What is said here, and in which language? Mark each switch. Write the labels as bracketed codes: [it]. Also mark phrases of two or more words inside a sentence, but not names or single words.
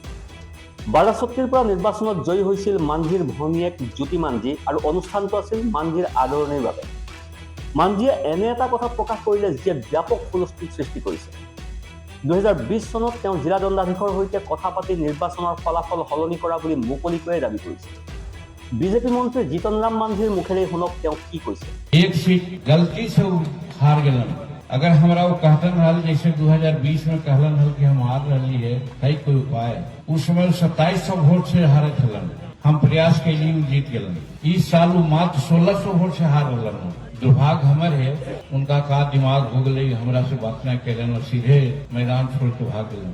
[as] বাৰাছত্তিৰ পৰা নিৰ্বাচনত জয়ী হৈছিল মাঞ্ঝীৰ ভনীয়েক জ্যোতি মাঞ্ঝী আৰু অনুষ্ঠানটো আছিল মাঞ্ঝীৰ আদৰণিৰ বাবে। মাঞ্ঝীয়ে এনে এটা কথা প্ৰকাশ কৰিলে যিয়ে ব্যাপক হুলস্থুল সৃষ্টি কৰিছে। 2020 চনত তেওঁ জিলা দণ্ডাধীশৰ সৈতে কথা পাতি নিৰ্বাচনৰ ফলাফল সলনি কৰা বুলি মুকলিকৈয়ে দাবী কৰিছে। বিজেপি মন্ত্ৰী জিতন ৰাম মাঞ্ঝীৰ মুখেৰে শুনক তেওঁ কি কৈছে। [mag] एक सीट गलती से हार गलन। अगर हमरा वो कहतन हल जैसे 2020 में कहलन हल कि हम हार रही है कोई उपाय, उस समय 2700 वोट से हारे थलन। हम प्रयास के लिए जीत गलन। इस साल वो मात्र 1600 वोट से हार गलन। दुर्भाग्य हमारे है, उनका का दिमाग हो गई, हमरा से बात न करें और सीधे मैदान छोड़ के भाग गए।